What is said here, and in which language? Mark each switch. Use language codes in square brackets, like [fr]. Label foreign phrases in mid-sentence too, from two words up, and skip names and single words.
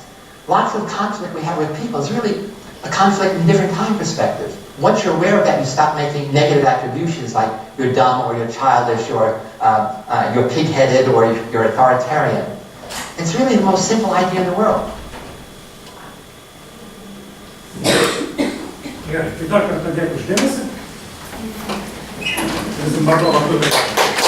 [en] Lots of conflict we have with people is really a conflict in different time perspectives. Once you're aware of that, you stop making negative attributions like you're dumb or you're childish or you're pig-headed or you're authoritarian. It's really the most simple idea in the world. [lt] Gerai, tai dar kartą dėkui už dėmesį. Visi matau labai.